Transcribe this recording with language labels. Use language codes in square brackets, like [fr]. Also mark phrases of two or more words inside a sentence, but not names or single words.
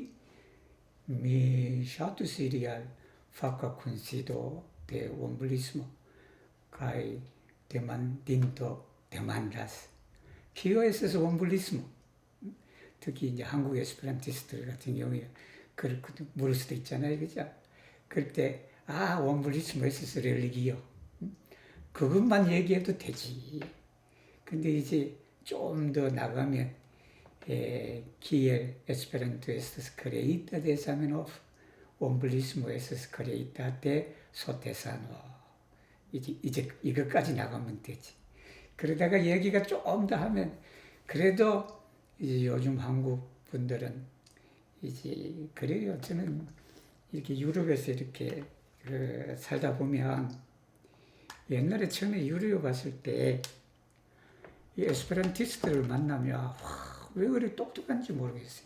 [eo] Mi ŝatus iri al faka kunsido de Wombulismo kaj demandinto demandas kio estas Wombulismo? [ko] 특히 이제 한국 에스페란티스트들 같은 경우에 그렇게 물을 수도 있잖아요, 그죠? 그럴 때 [eo] Wombulismo es religio. [ko] 그것만 얘기해도 되지. 근데 이제 좀 더 나가면 [eo] kiel Esperanto estas kreita de Zamenhof, Wombulismo estas kreita de Sotesano. [ko] 이제 이것까지 나가면 되지. 그러다가 얘기가 좀 더 하면 그래도 이제 요즘 한국 분들은 이제 그래요. 저는 이렇게 유럽에서 이렇게 살다 보면 옛날에 처음에 유럽에 갔을 때 이 에스페란티스트를 만나면 왜 그리 똑똑한지 모르겠어요.